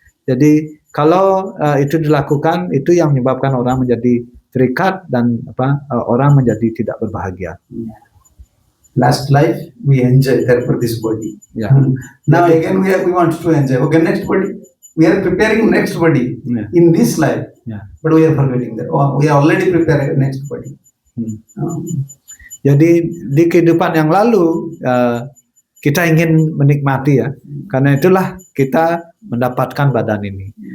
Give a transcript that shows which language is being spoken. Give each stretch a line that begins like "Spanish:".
Indonesian: Jadi kalau itu dilakukan, itu yang menyebabkan orang menjadi terikat dan orang menjadi tidak berbahagia.
English: Last life we enjoy, therefore this body.
Indonesian: Ya.
English: Now again we want to enjoy. Okay, next body. We are preparing next body in this life.
Indonesian: Ya.
English: But we are forgetting that. Oh, we are already preparing next body.
Indonesian: Jadi di kehidupan yang lalu kita ingin menikmati, ya. Karena itulah kita mendapatkan badan ini.